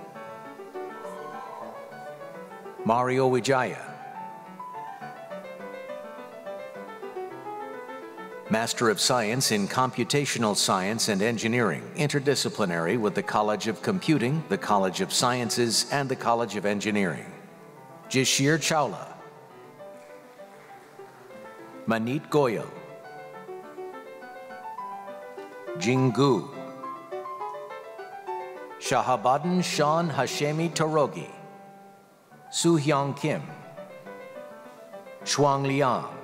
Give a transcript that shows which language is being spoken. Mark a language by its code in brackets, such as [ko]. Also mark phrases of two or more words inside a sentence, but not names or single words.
[en] Mario Wijaya. Master of Science in Computational Science and Engineering, interdisciplinary with the College of Computing, the College of Sciences, and the College of Engineering. Jishir Chawla. Manit Goyal. Jingu. Shahabadan Shan Hashemi Torogi. Soo-hyung Kim. Shuang Liang.